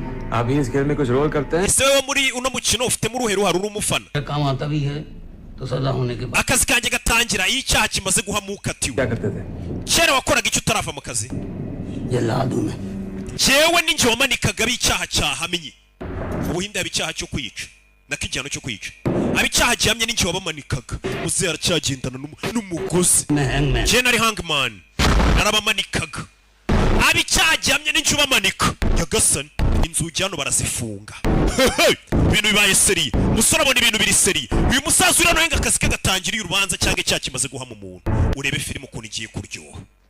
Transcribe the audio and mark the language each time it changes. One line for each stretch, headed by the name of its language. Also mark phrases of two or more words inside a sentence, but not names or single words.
Hindi: आप ही इस खेल में कुछ रोल करते हैं
Kinyarwanda: ese wowe muri uno mukino ufitemo uruhe ruhare uri umufana
Hindi: काम आता भी है तो सजा होने के बाद
Kinyarwanda: akazi kanjye gatangira iyo icyaha kimaze guhamuka atiwe
Hindi: क्या करते थे
Kinyarwanda: kera wakoraga icyo utarava mu kazi
Hindi: ये ला दूं मैं
Kinyarwanda: jewe ninjye wamanikaga ab'icyaha cyahamye ubuhinde haba icyaha cyo kwica nako igihano cyo kwica ab'icyaha gihamye ninjye wabamanikaga muzehe aracyagendana n'umugozi
Hindi: मैं हैंगमैन
Kinyarwanda: jewe nari hangman narabamanikaga ab'icyaha gihamye ninjye ubamanika nyagasani inzugi hano barazifunga ibintu bibaye seri umusore abona ibintu biri seri uyu musaza uri hano henga akazi ke gatangiriye urubanza cyangwa icyaha kimaze guhama umuntu urebe filime ukuntu igiye kuryoha